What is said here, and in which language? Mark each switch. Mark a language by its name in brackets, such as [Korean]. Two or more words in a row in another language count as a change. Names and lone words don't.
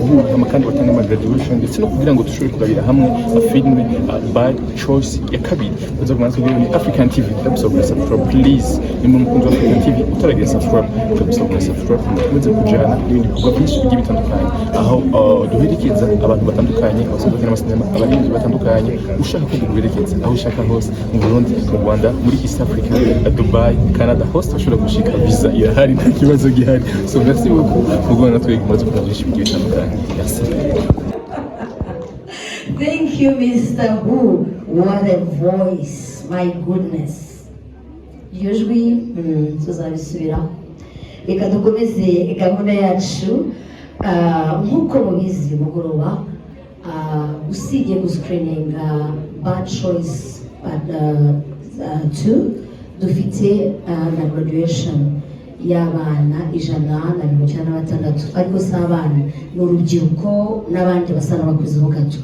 [Rundi] guhura kandi batanga graduation ndetse no kugira ngo dushobore kugabira hamwe filime Bad Choice ya kabiri uza kumanza kubera ni African TV [English] subscribe please [Rundi] ni mu mukunzi wa African TV utaragira subscribe muze kujana n'ibindi bikorwa byinshi bigiye bitandukanye aho duherekeza abantu batandukanye abasohoka n'amasinema abarinzi batandukanye ushaka ko duherekeza aho ushaka hose mu Burundi mu Rwanda muri East Africa Dubai Canada hose ushobora gushika visa irahari nta kibazo gihari. So [French] merci beaucoup [Rundi] mugona twege muze kujana byinshi bigiye bitandukanye. Merci. [English] Thank you, Mr. Who. What a voice. My goodness. Usually, [Rundi] tuzabisubira. Reka dukomeze gahunda yacu. Nkuko mubizi mugoroba, usibye guscreeninga Bad Choice 2, dufite na graduation y'abana 196 ariko si abana n'urubyiruko n'abandi basa n'abakuze ho gato.